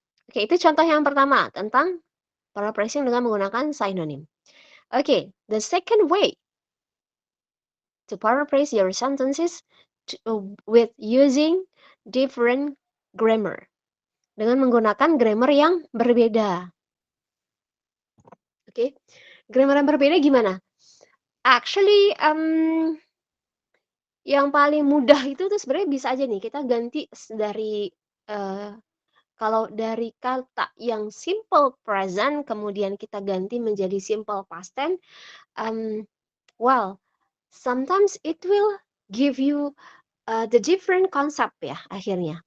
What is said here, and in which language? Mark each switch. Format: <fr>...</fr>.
<id>Oke, itu contoh yang pertama tentang paraphrasing dengan menggunakan synonym.</id> <en>Oke, the second way to paraphrase your sentences with using different grammar.</en> <id>Dengan menggunakan grammar yang berbeda. Oke, grammar yang berbeda gimana? Actually, yang paling mudah itu tuh sebenarnya bisa aja nih kita ganti dari kalau dari kata yang simple present kemudian kita ganti menjadi simple past tense,</id> <en>well, sometimes it will give you the different concept</en> <id>ya akhirnya.</id>